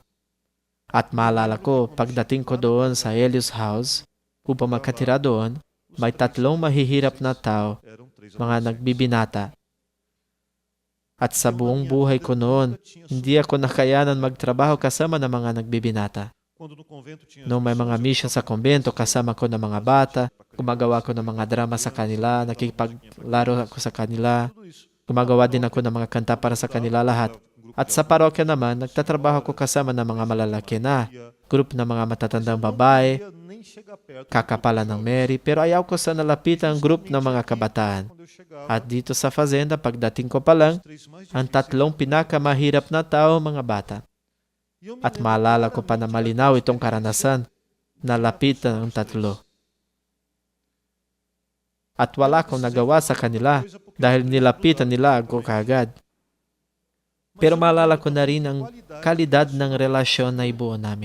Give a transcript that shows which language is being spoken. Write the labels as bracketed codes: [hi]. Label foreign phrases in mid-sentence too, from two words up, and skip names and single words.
[tl] At maalala ko, pagdating ko doon sa Elias House, upang makatira doon, may 3 mahihirap na tao, mga nagbibinata. At sa buong buhay ko noon, hindi ako nakayanan magtrabaho kasama ng mga nagbibinata. [pt] Quando no convento tinha [tl] Nung may mga mission sa kumbento, kasama ko ng mga bata, gumagawa ko ng mga drama sa kanila, nakikipaglaro ako sa kanila, [pt] tudo isso. [tl] gumagawa din ako ng mga kanta para sa kanila lahat. At sa parokya naman, nagtatrabaho ko kasama ng mga malalaki na, group ng mga matatandang babae, [pt] Não queria nem chegar perto do [tl] kakapala ng Mary, pero ayaw ko sa nalapitan ang group ng mga kabataan. [pt] quando eu chegava. [tl] At dito sa fazenda, pagdating ko pa lang, [pt] Os três mais [tl] ang [pt] difíceis. [tl] tatlong pinakamahirap na tao, mga bata. [pt] E eu me [tl] At [pt] lembro [tl] maalala ko pa na [pt] claramente [tl] malinaw [pt] daquela [tl] itong karanasan, nalapitan ang tatlo. At wala akong nagawa sa kanila dahil nilapitan nila ako kaagad. Pero maalala ko na rin ang kalidad ng relasyon na ibuo namin.